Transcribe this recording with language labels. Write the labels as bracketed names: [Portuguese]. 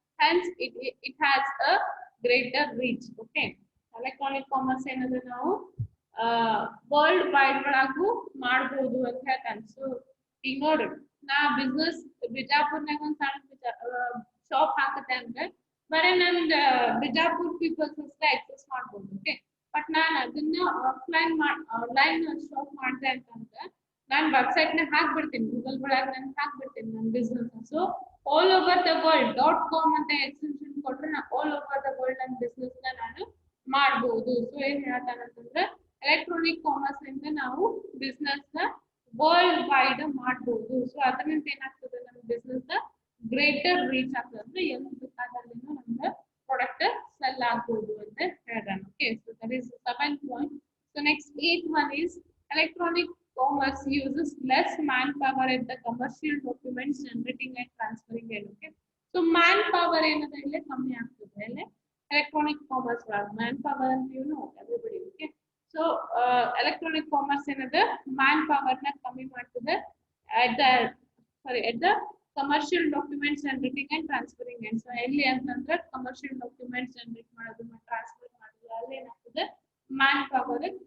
[English] Hence, it has a greater reach. [Kannada] Okay, electronic commerce ಏನಂದ್ರೆ ನಾವು world wide ಒಳಗೂ ಮಾಡಬಹುದು ಅಂತ ಹೇಳ್ತಾನೆ. ಸೊ ಈಗ ನೋಡ್ರಿ, ನಾ ಬಿಸ್ನೆಸ್ ಬಿಜಾಪುರ್ನಾಗ ಒಂದು ಸಣ್ಣ ಶಾಪ್ ಹಾಕತ್ತೆ ಅಂದ್ರೆ ಬರೀ ನಂದು ಬಿಜಾಪುರ್ ಪೀಪಲ್ಸ್ ಅಷ್ಟೇ ಆಕ್ಸೆಸ್ ಮಾಡ್ಬೋದು. ಓಕೆ, ಬಟ್ ನಾನು ಅದನ್ನ ಆನ್ಲೈನ್ ಶಾಪ್ ಮಾಡಿದೆ ಅಂತಂದ್ರೆ ನಾನು ವೆಬ್ಸೈಟ್ ನ ಹಾಕ್ಬಿಡ್ತೀನಿ, ಗೂಗಲ್ ಒಳಗೆ ನಾನು ಹಾಕ್ಬಿಡ್ತೀನಿ ನನ್ನ business. So [English] all over the world [Kannada] .com ಅಂತ ಎಕ್ಸ್ಟೆನ್ಷನ್ ಕೊಟ್ರೆ ನಾನು ಆಲ್ ಓವರ್ ದ ವರ್ಲ್ಡ್ ನನ್ನ ಬಿಸ್ನೆಸ್ ನ ನಾನು ಮಾಡಬಹುದು. ಸೊ ಏನ್ ಹೇಳ್ತಾನಂತಂದ್ರೆ ಎಲೆಕ್ಟ್ರಾನಿಕ್ ಕಾಮರ್ಸ್ ಇಂದ ನಾವು ಬಿಸ್ನೆಸ್ ನ ವರ್ಲ್ಡ್ ವೈಡ್ ಮಾಡಬಹುದು. ಸೊ ಅದರಿಂದ ಏನಾಗ್ತದೆ, ನಮ್ಮ ಬಿಸ್ನೆಸ್ ನ ಗ್ರೇಟರ್ ರೀಚ್ ಆಗ್ತದೆ. ಅಂದ್ರೆ ಎಲ್ಲಿ ಬೇಕಾದಲ್ಲಿ ನಮ್ಗೆ ಪ್ರಾಡಕ್ಟ್ ಸೆಲ್ ಆಗ್ಬಹುದು ಅಂತ ಹೇಳ್ತಾನೆ. [English] Okay, so that is 7th point. So next 8th one is electronic commerce uses less manpower at the commercial documents generating and transferring end. [Kannada] Okay, so manpower ಏನದ ಇಲ್ಲಿ ಕಮ್ಮಿ ಆಗ್ತದೆ ಇಲ್ಲಿ electronic commerce ಒಳಗೆ. [English] manpower ಅಂತ you know everybody. Okay, so electronic commerce ಏನದ manpower [Kannada] ನ ಕಮ್ಮಿ ಮಾಡ್ತದೆ [English] at the commercial documents generating and transferring end. [Kannada] So ಎಲ್ಲಿ ಅಂತಂದ್ರೆ commercial documents generate ಮಾಡೋದು ಮತ್ತು ಟ್ರಾನ್ಸ್ಫರ್ ಮಾಡೋದು ಅಲ್ಲಿ ಏನಾಗ್ತದೆ, manpower